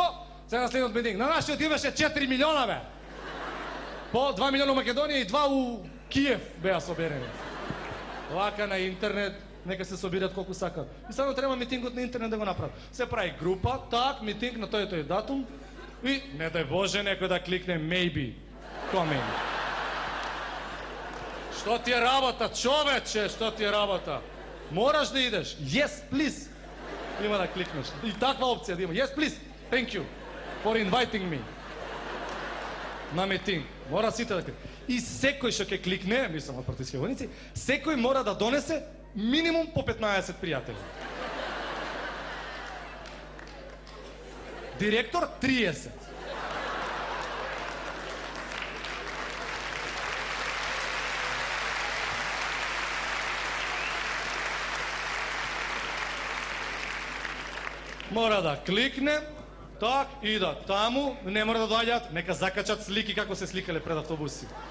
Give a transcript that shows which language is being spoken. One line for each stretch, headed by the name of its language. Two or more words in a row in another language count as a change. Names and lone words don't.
Macedonian: Сега на следниот митинг. На нашиот имаше 4 милиона, бе. По 2 милиона у Македонија и 2 у Киев беа соберени. Вака на интернет, нека се собират колку сакат. И само треба митингот на интернет да го направат. Се прави група, митинг на тој датум и не дај Боже некој да кликне
English: maybe coming.
Macedonian: Што ти е работа, човече, што ти е работа? Мораш да идеш.
English: Yes, please.
Macedonian: Има да кликнеш. И таква опција да има.
English: Yes, please. Thank you for inviting me.
Macedonian: На митинг. Мора сите да кликне. И секој што ќе кликне, мислам од партиски војници, секој мора да донесе минимум по 15 пријатели. Директор 30. Мора да кликне, идат таму, не мора да доаѓаат, нека закачат слики како се сликале пред автобуси.